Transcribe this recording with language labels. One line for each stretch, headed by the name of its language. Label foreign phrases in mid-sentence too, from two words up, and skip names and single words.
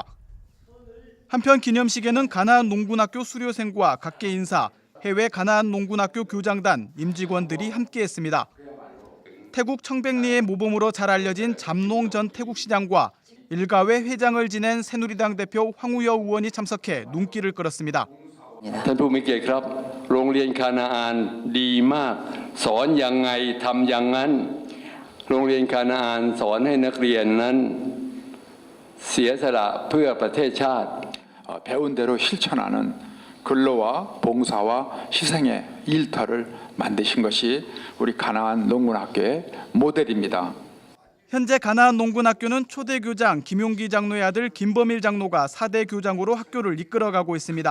Korean: 한편 기념식에는 가나안 농군학교 수료생과 각계 인사, 해외 가나안 농군학교 교장단, 임직원들이 함께했습니다. 태국 청백리의 모범으로 잘 알려진 잠농 전 태국시장과 일가회 회장을 지낸 새누리당 대표 황우여 의원이 참석해 눈길을 끌었습니다.
Thai: ท่านผู้มีเกียรติครับโรงเรียนคานาอานดีมากสอนยังไงทำอย่างนั้นโรงเรียนคานาอานสอนให้นักเรียนนั้นเสียสละเพื่อประเทศชาติ
Korean: 배운 대로 실천하는 근로와 봉사와 희생의 일터를 만드신 것이 우리 가나안 농군학교의 모델입니다. 현재 가나안 농군학교는 초대 교장 김용기 장로의 아들 김범일 장로가 4대 교장으로 학교를 이끌어가고 있습니다.